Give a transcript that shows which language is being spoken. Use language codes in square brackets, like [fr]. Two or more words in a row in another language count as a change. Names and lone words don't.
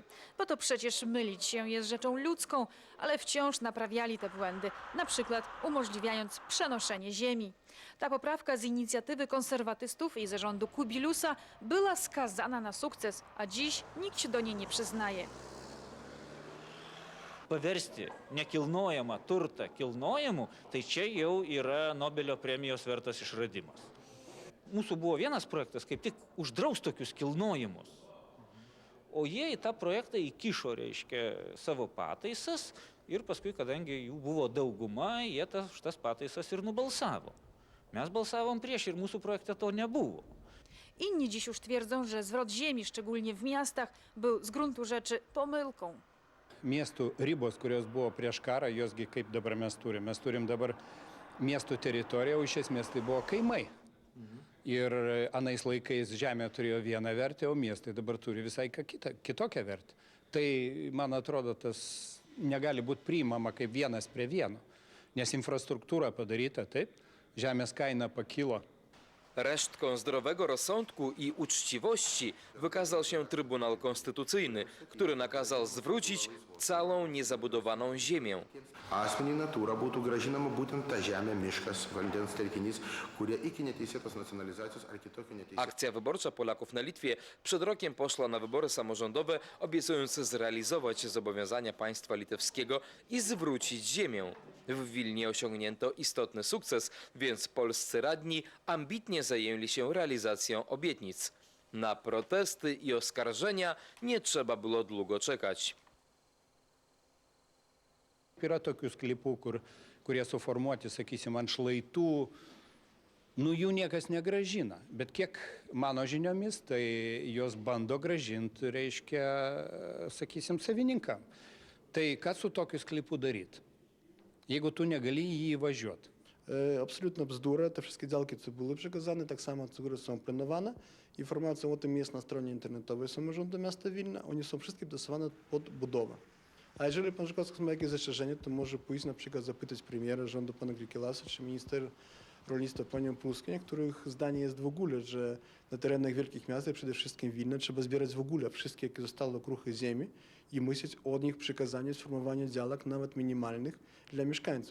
[pl] Bo to przecież mylić się jest rzeczą ludzką, ale wciąż naprawiali te błędy, na przykład umożliwiając przenoszenie ziemi. Ta poprawka z inicjatywy konserwatystów i zarządu Kubilusa była skazana na sukces, a dziś nikt się do niej nie przyznaje. [lt] Paversti nekilnojamą turtą kilnojamu, tai čia jau yra Nobelio premijos vertas išradimas. Mūsų buvo vienas projektas, kaip tik uždraus tokius kilnojimus. O jie į tą projektą įkišo, reiškia, savo pataisas ir paskui, kadangi jų buvo dauguma, jie tas pataisas ir nubalsavo. Mes balsavom prieš ir mūsų projekte to nebuvo. [pl] Inni dziś już twierdzą, że zwrot ziemi, szczególnie w miastach, był z gruntu rzeczy pomyłką. [lt] Miestų ribos, kurios buvo prieš karą, josgi kaip dabar mes turim. Mes turim dabar miesto teritoriją, o iš esmės tai buvo kaimai. Ir anais laikais žemė turėjo vieną vertę, o miestai dabar turi visai kitokią vertę. Tai, man atrodo, tas negali būti priimama kaip vienas prie vieno. Nes infrastruktūra padaryta taip, žemės kaina pakilo. [pl] Resztką zdrowego rozsądku i uczciwości wykazał się Trybunał Konstytucyjny, który nakazał zwrócić całą niezabudowaną ziemię. [lt] Asmeniui natūra būtų grąžinama būtent ta žemė, miškas, vandens telkinys, kurie iki neteisėtos nacjonalizacijos ar kitokio neteisėto. [pl] Akcja wyborcza Polaków na Litwie przed rokiem poszła na wybory samorządowe, obiecując zrealizować zobowiązania państwa litewskiego i zwrócić ziemię. W Wilnie osiągnięto istotny sukces, więc polscy radni ambitnie zajęli się realizacją obietnic. Na protesty i oskarżenia nie trzeba było długo czekać. [lt] Yra tokių sklypų, kurie suformuoti, sakysim, ant šlaitų, jų niekas negrąžina. Bet kiek mano žiniomis, tai jos bando grąžinti, reiškia, sakysim, savininkam. Tai ką su tokiu sklypu daryti, jeigu tu negali į jį įvažiuoti? [pl] Absolutnie bzdura. Те wszystkie działki, co były przekazane, tak samo, które są planowane. Informacja o tym jest na stronie internetowej samorządu miasta Wilna. One są wszystkie dostosowane pod budowę. A jeżeli pan przykład ma jakieś zastrzeżenie, to może pójść na przykład zapytać premiera rządu pana Grikilasa czy minister rolnictwa panią Płuskień, których zdanie jest w ogóle, że na terenach wielkich miast, przede wszystkim Wilna, trzeba zbierać w ogóle wszystkie, jakie zostały okruchy ziemi i myśleć od nich przekazanie, sformowanie działek nawet minimalnych dla mieszkańców.